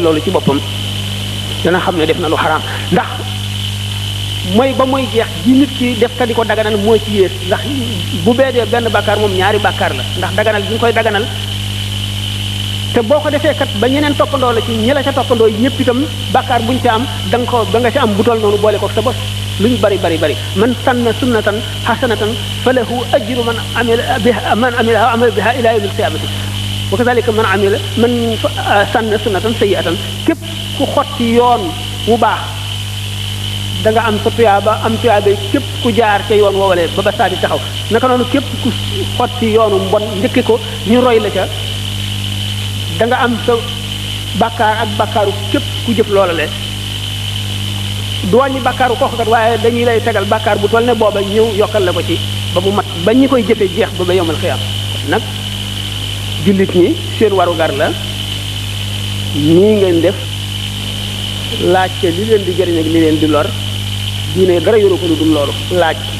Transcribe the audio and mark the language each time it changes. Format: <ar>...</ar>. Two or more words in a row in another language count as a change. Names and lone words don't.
<wo>loolu ci boppam dana xam ne def na lu xaraam ndax mooy ba mooy jeex ji nit ki def ka di ko daganal mooy ci yées ndax bu beedee benn bàkkaar moom ñaari bàkkaar la ndax daganal bi nga koy daganal te boo ko defee kat ba ñeneen toppandoo la ci ñi la ca toppandoo ñëpp itam bàkkaar buñ ca am da nga ca am bu tol noonu boole ko sa bos lu ñu bari</wo> <ar>من سن سنة حسنة فله أجر من عمل بها إلى يوم القيامة وكذلك من سن سنة سيئة</ar> <wo>képp ku xotti yoon wu baax da nga am sa tuyaaba am tuyaaba képp ku jaar ca yoon woowalee ba saa di taxaw naka noonu képp ku xotti yoonu mbon njëkki ko ñu roy la ca da nga am sa bàkkaar ak bàkkaaru képp ku jëf loola le du wàññi bàkkaaru kooku kat waaye dañuy lay tegal bàkkaar bu toll ne booba ñëw yokkal la ko ci ba mu mat ba ñi koy jëfee jeex ba</wo> <ar>يوم القيامة</ar> <wo>nag jullit ñi seen warugar la nii ngeen def laajte li leen di jëriñ ak li leen di lor diine dara yoru ko lu dul loolu laaj</wo>